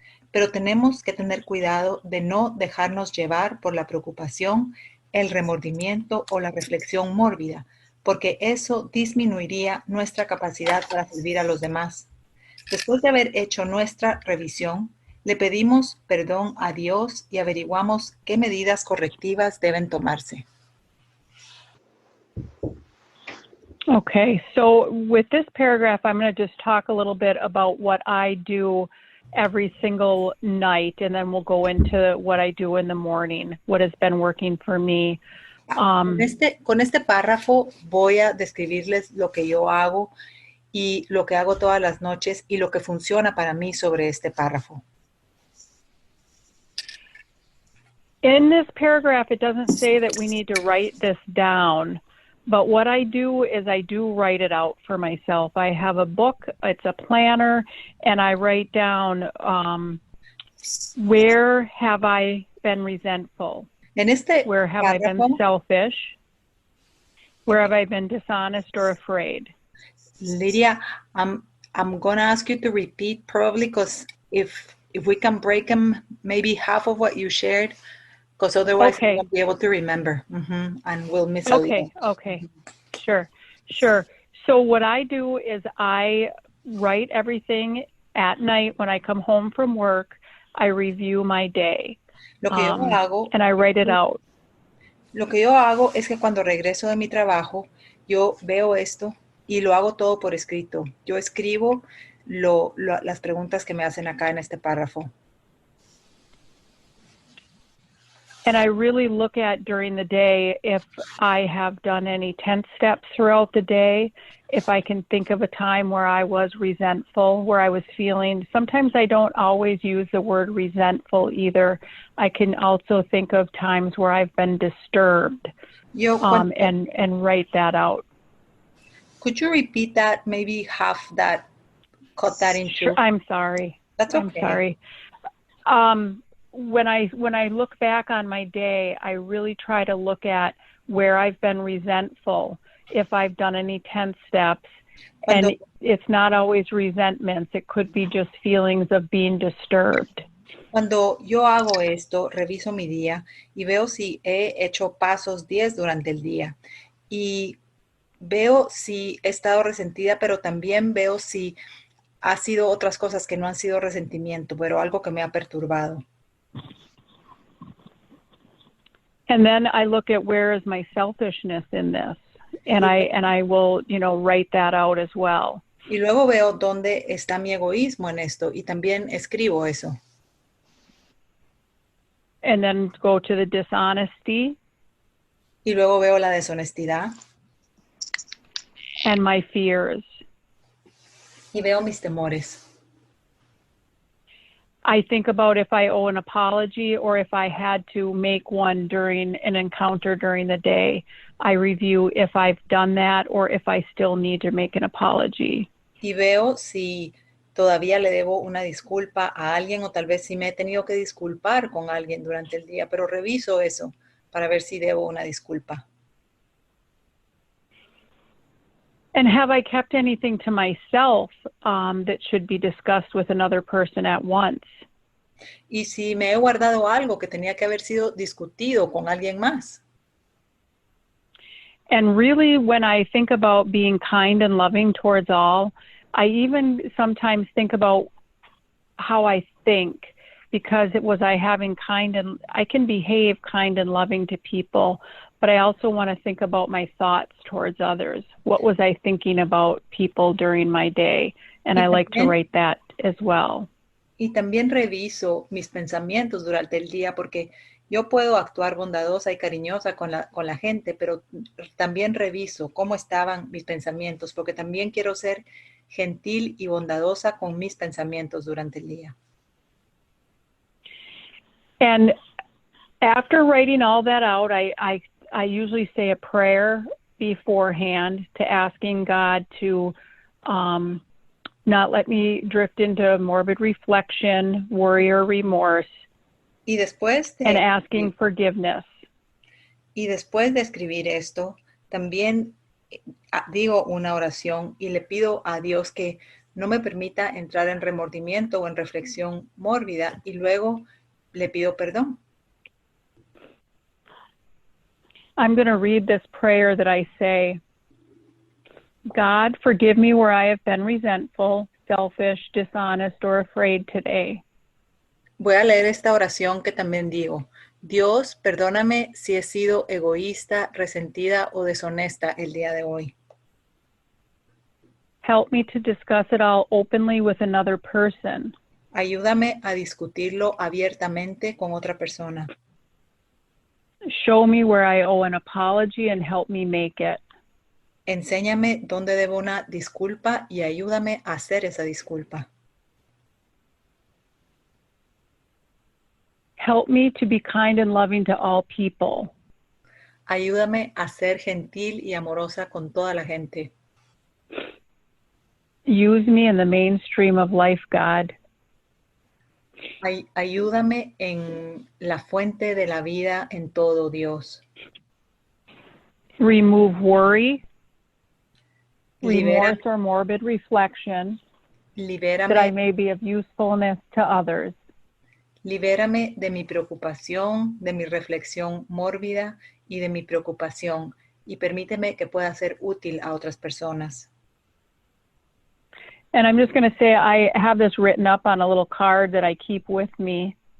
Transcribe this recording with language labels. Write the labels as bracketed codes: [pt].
[es] Pero tenemos que tener cuidado de no dejarnos llevar por la preocupación, el remordimiento o la reflexión mórbida, porque eso disminuiría nuestra capacidad para servir a los demás. Después de haber hecho nuestra revisión, le pedimos perdón a Dios y averiguamos qué medidas correctivas deben tomarse. [en] Okay, so with this paragraph, I'm going to just talk a little bit about what I do every single night, and then we'll go into what I do in the morning, what has been working for me. [es] Con este párrafo voy a describirles lo que yo hago y lo que hago todas las noches y lo que funciona para mí sobre este párrafo. [en] In this paragraph, it doesn't say that we need to write this down, but what I do is I do write it out for myself. I have a book, it's a planner, and I write down where have I been resentful? Where have I been selfish? Where have I been dishonest or afraid? Lydia, I'm going to ask you to repeat probably, because if we can break them, maybe half of what you shared, because otherwise we won't be able to remember, and we'll miss a little. Okay, sure. So what I do is I write everything at night when I come home from work. I review my day, [es] Lo que yo hago, [en] and I write it out. [es] Lo que yo hago es que cuando regreso de mi trabajo, yo veo esto y lo hago todo por escrito. Yo escribo las preguntas que me hacen acá en este párrafo. [en] And I really look at during the day if I have done any 10 steps throughout the day, if I can think of a time where I was resentful, where I was feeling. Sometimes I don't always use the word resentful either. I can also think of times where I've been disturbed and write that out. Could you repeat that, maybe half that, cut that into? Sure, I'm sorry. That's okay. I'm sorry. When I look back on my day, I really try to look at where I've been resentful, if I've done any 10 steps. And it's not always resentments. It could be just feelings of being disturbed. [es] Cuando yo hago esto, reviso mi día y veo si he hecho pasos 10 durante el día. Y veo si he estado resentida, pero también veo si ha sido otras cosas que no han sido resentimiento, pero algo que me ha perturbado. [en] And then I look at where is my selfishness in this, and I will, write that out as well. [es] Y luego veo dónde está mi egoísmo en esto y también escribo eso. [en] And then go to the dishonesty. [es] Y luego veo la deshonestidad. [en] And my fears. [es] Y veo mis temores. [en] I think about if I owe an apology or if I had to make one during an encounter during the day. I review if I've done that or if I still need to make an apology. [es] Y veo si Todavía le debo una disculpa a alguien o tal vez sí me he tenido que disculpar con alguien durante el día, pero reviso eso para ver si debo una disculpa. [en] And have I kept anything to myself that should be discussed with another person at once? [es] Y si me he guardado algo que tenía que haber sido discutido con alguien más. [en] And really, when I think about being kind and loving towards all, I even sometimes think about how I think, because was I having I can behave kind and loving to people, but I also want to think about my thoughts towards others. What was I thinking about people during my day? And I like to write that as well. [es] Y también reviso mis pensamientos durante el día porque yo puedo actuar bondadosa y cariñosa con la gente, pero también reviso cómo estaban mis pensamientos porque también quiero ser gentil y bondadosa con mis pensamientos durante el día. [en] And after writing all that out, I usually say a prayer beforehand to asking God to not let me drift into morbid reflection, worry, or remorse, [es] y después [en] and asking forgiveness. [es] Y después de escribir esto, también digo una oración y le pido a Dios que no me permita entrar en remordimiento o en reflexión mórbida y luego le pido perdón. [en] I'm going to read this prayer that I say. God, forgive me where I have been resentful, selfish, dishonest, or afraid today. [es] Voy a leer esta oración que también digo. Dios, perdóname si he sido egoísta, resentida o deshonesta el día de hoy. [en] Help me to discuss it all openly with another person. [es] Ayúdame a discutirlo abiertamente con otra persona. [en] Show me where I owe an apology and help me make it. [es] Enséñame dónde debo una disculpa y ayúdame a hacer esa disculpa. [en] Help me to be kind and loving to all people. [es] Ayúdame a ser gentil y amorosa con toda la gente. [en] Use me in the mainstream of life, God. [es] Ayúdame en la fuente de la vida en todo, Dios. [en] Remove worry, remorse, or morbid reflection, that I may be of usefulness to others. [es] Libérame de mi preocupación, de mi reflexión mórbida y de mi preocupación, y permíteme que pueda ser útil a otras personas. [en] And I'm just going to say I have this written up on a little card that I keep with me.